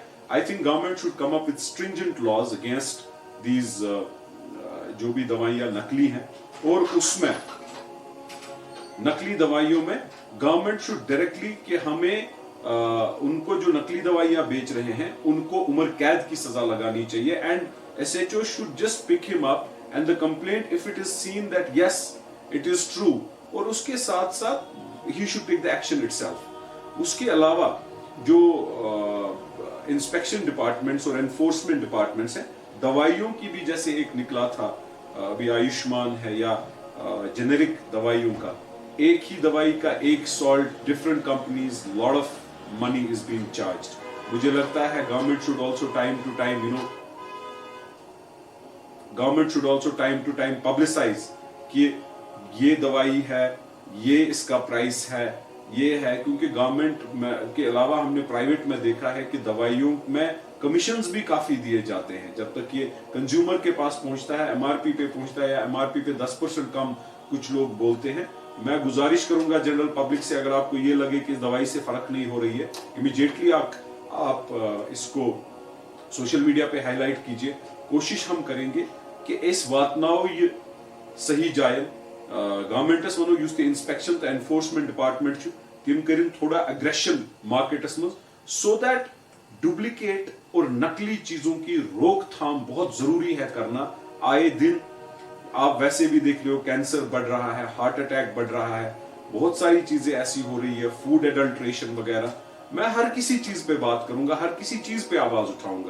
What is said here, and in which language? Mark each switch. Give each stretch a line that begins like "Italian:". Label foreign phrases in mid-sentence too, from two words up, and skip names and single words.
English: I think government should come up with stringent laws against these
Hindi: जो भी दवाइयां नकली हैं, और उसमें नकली दवाइयों में
English: government should directly
Hindi: कि हमें उनको जो नकली दवाइयां बेच रहे हैं उनको उम्र कैद की सजा लगानी चाहिए,
English: and SHO should just pick him up and the complaint if it is seen that yes it is true,
Hindi: और उसके साथ साथ
English: he should take the action itself।
Hindi: उसके अलावा जो
English: inspection departments
Hindi: और
English: enforcement departments
Hindi: हैं, दवाइयों की भी जैसे एक निकला था अभी आयुष्मान है या जेनेरिक दवाइयों का, एक ही दवाई का एक
English: salt different companies lot of money is being charged.
Hindi: मुझे लगता है
English: government should also time to time government should also time to time publicise
Hindi: कि ये दवाई है, ये इसका प्राइस है, ये है। क्योंकि गवर्नमेंट के अलावा हमने प्राइवेट में देखा है कि दवाइयों में कमीशंस भी काफी दिए जाते हैं। जब तक ये कंज्यूमर के पास पहुंचता है, एमआरपी पे पहुंचता है, या एमआरपी पे 10% कम कुछ लोग बोलते हैं। मैं गुजारिश करूंगा
English: general public
Hindi: से, अगर आपको ये लगे कि इस दवाई से फर्क नहीं हो रही है, इमीडिएटली आप इसको
English: social media
Hindi: पे हाईलाइट कीजिए। कोशिश हम करेंगे कि इस वातनाव ये सही जाए।
Kashmiri: गवर्नमेंटस वनो युस इंस्पेक्शन तो
English: enforcement department
Kashmiri: तिम करिन थोड़ा अग्रेशन मार्केटस मज,
English: so that duplicate
Hindi: और नकली चीजों की रोकथाम बहुत जरूरी है करना। आए दिन आप वैसे भी देख रहे हो, कैंसर बढ़ रहा है,
English: heart attack
Hindi: बढ़ रहा है, बहुत सारी चीजें ऐसी हो रही है,
English: food adulteration
Hindi: वगैरह। मैं हर किसी चीज पे बात करूंगा, हर किसी चीज पे आवाज उठाऊंगा।